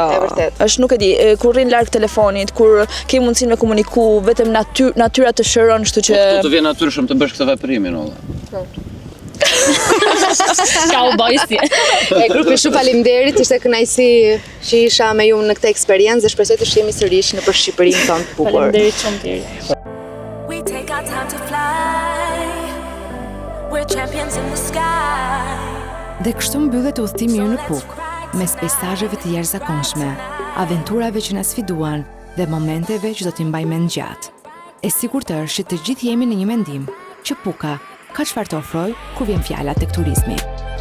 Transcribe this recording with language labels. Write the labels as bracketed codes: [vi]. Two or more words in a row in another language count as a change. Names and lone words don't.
[sq] Është nuk e di, kur rrin larg telefonit, kur ke mundësinë me komuniku, vetëm natyra të shëron, kështu që Po të vjen natyrshëm të bësh këtë veprimin olla. Ka u bojsi. Grupi shumë faleminderit, ishte kënaqësi që isha me ju në këtë eksperiencë dhe shpresoj të shihemi sërish nëpër Shqipërinë tonë të bukur. Faleminderit shumë tjerë. [en] We take our time to fly. We're champions in the sky. [sq] Dhe kështu mbyllet udhëtimi ju në Puk, mes peizazheve të jashtëzakonshme, aventurave që na sfiduan dhe momenteve që do t'i mbajmë mend gjatë. E sigurt është që të gjithë jemi në një mendim që Puka ka çfarë të ofrojë kur vjen fjala tek turizmi.